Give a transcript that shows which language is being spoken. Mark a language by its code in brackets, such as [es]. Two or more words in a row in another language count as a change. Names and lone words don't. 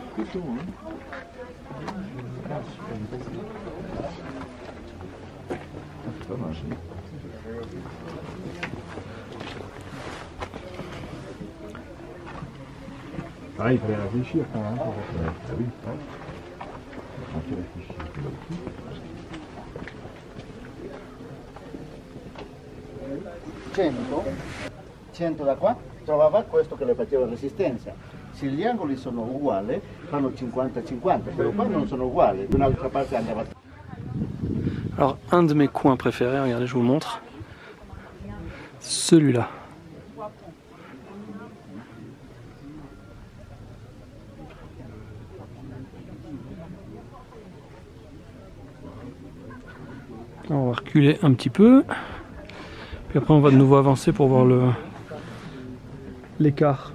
[fr] Ah, il fallait réfléchir quand même. Ah oui. [it] Cento da qua trovava questo che le faceva resistenza. Se gli angoli sono uguali fanno 50-50, però qua non sono uguali, da un'altra parte andava. [fr] Alors un de mes coins préférés, regardez, je vous le montre, celui-là. On va reculer un petit peu, puis après on va de nouveau avancer pour voir l'écart.